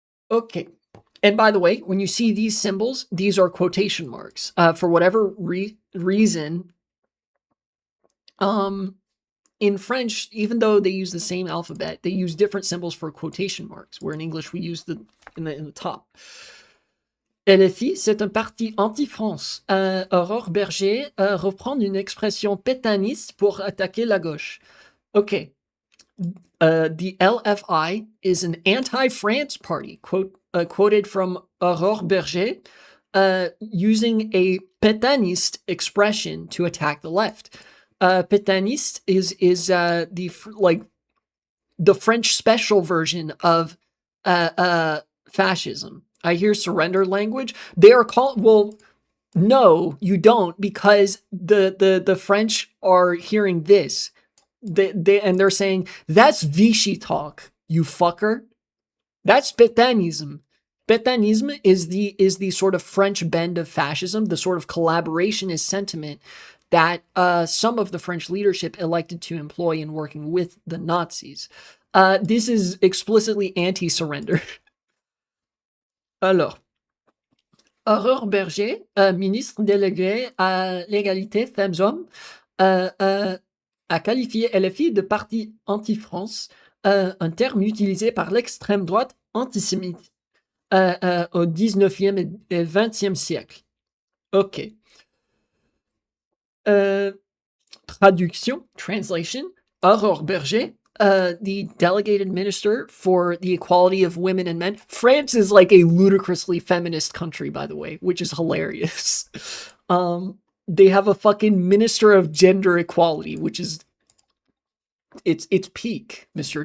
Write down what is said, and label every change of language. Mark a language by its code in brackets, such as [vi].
[en] Okay. And by the way, when you see these symbols, these are quotation marks. For whatever reason, in French, even though they use the same alphabet, they use different symbols for quotation marks, where in English we use the in the top. [fr] LFI, c'est un parti anti-France. Aurore Berger reprend une expression pétainiste pour attaquer la gauche. Okay. [en] The LFI is an anti-France party, quoted from Aurore Berger, using a pétainiste expression to attack the left. Pétainiste is the French special version of fascism. I hear surrender language. They are called, well, no, you don't, because the French are hearing this. And they're saying, that's Vichy talk, you fucker. That's pétainisme. Pétainisme is the sort of French bend of fascism, the sort of collaborationist sentiment that some of the French leadership elected to employ in working with the Nazis. This is explicitly anti-surrender. [fr] Alors, Aurore Berger, ministre déléguée à l'égalité femmes-hommes, a qualifié LFI de parti anti-France, un terme utilisé par l'extrême droite antisémite au 19e et 20e siècle. Ok. Traduction, [en] translation, Aurore Berger, the delegated minister for the equality of women and men. France is like a ludicrously feminist country, by the way, which is hilarious. They have a fucking minister of gender equality, which is it's peak, Mr.